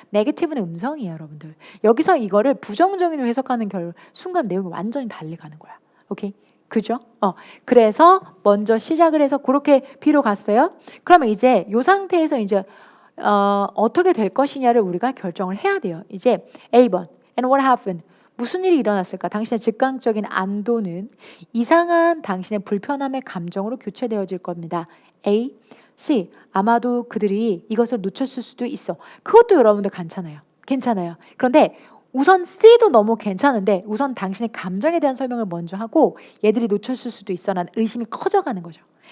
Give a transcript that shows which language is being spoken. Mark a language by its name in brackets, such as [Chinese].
[Korean] negative는 음성이에요, 여러분들. 여기서 이거를 부정적인 해석하는 순간 내용이 완전히 달리 가는 거야. 오케이? 그죠? 그래서 먼저 시작을 해서 그렇게 B로 갔어요. 그러면 이제 이 상태에서 이제 어떻게 될 것이냐를 우리가 결정을 해야 돼요. 이제 A번 [English] And what happened? [Korean] 무슨 일이 일어났을까? 당신의 즉각적인 안도는 이상한 당신의 불편함의 감정으로 교체되어질 겁니다. A, C. 아마도 그들이 이것을 놓쳤을 수도 있어. 그것도 여러분들 괜찮아요. 그런데 우선 C도 너무 괜찮은데 우선 당신의 감정에 대한 설명을 먼저 하고 얘들이 놓쳤을 수도 있어라는 의심이 커져가는 거죠.